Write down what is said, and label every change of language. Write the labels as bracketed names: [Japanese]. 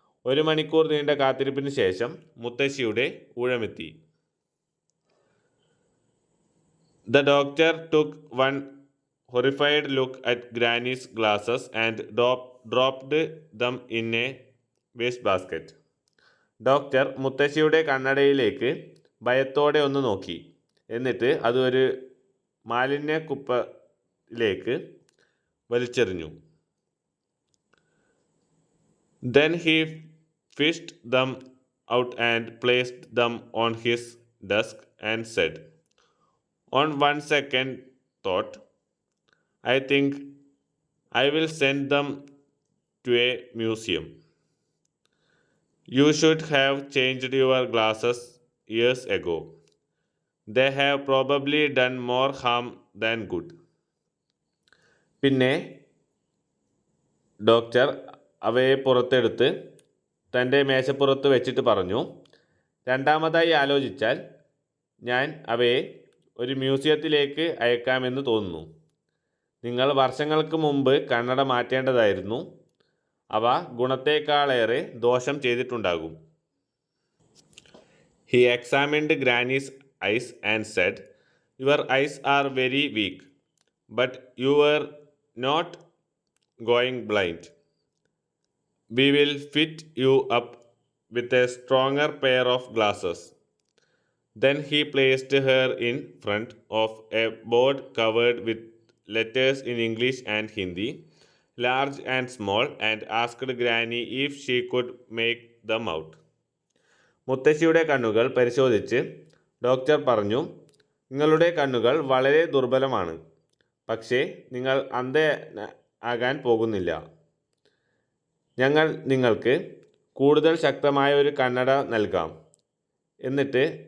[Malayalam] 1 മണിക്കൂർ നീണ്ട കാത്തിരിപ്പിന് ശേഷം മുത്തശ്ശിയുടെ ഊഴമെത്തി. [English] The doctor took one horrified look at Granny's glasses and dropped them in a wastebasket. [Malayalam] Doctor മുത്തശ്ശിയുടെ കണ്ണടയിലേക്ക് ഭയത്തോടെ ഒന്ന് നോക്കി. എന്നിട്ട് അത് ഒരു മാലിന്യക്കുപ്പയിലേക്ക് വലിച്ചെറിഞ്ഞു. [English] Then he fished them out and placed them on his desk and said, on one second thought, I think I will send them to a museum. You should have changed your glasses years ago. They have probably done more harm than good. [Malayalam] പിന്നെ doctor അവയെ പുറത്തെടുത്ത് തൻ്റെ മേശപ്പുറത്ത് വെച്ചിട്ട് പറഞ്ഞു, രണ്ടാമതായി ആലോചിച്ചാൽ ഞാൻ അവയെ ഒരു മ്യൂസിയത്തിലേക്ക് അയക്കാമെന്ന് തോന്നുന്നു. നിങ്ങൾ വർഷങ്ങൾക്ക് മുമ്പ് കണ്ണട മാറ്റേണ്ടതായിരുന്നു. അവ ഗുണത്തേക്കാളേറെ ദോഷം ചെയ്തിട്ടുണ്ടാകും. [English] He examined Granny's eyes and said, your eyes are very weak, but you were not going blind. We will fit you up with a stronger pair of glasses. Then he placed her in front of a board covered with letters in English and Hindi, large and small, and asked Granny if she could make them out. [Malayalam] മുത്തശ്ശിയുടെ കണ്ണുകൾ പരിശോധിച്ച് doctor പറഞ്ഞു, നിങ്ങളുടെ കണ്ണുകൾ വളരെ ദുർബലമാണ്. പക്ഷേ നിങ്ങൾ അന്ധ ആകാൻ പോകുന്നില്ല. ഞങ്ങൾ നിങ്ങൾക്ക് കൂടുതൽ ശക്തമായ ഒരു കണ്ണട നൽകാം. എന്നിട്ട്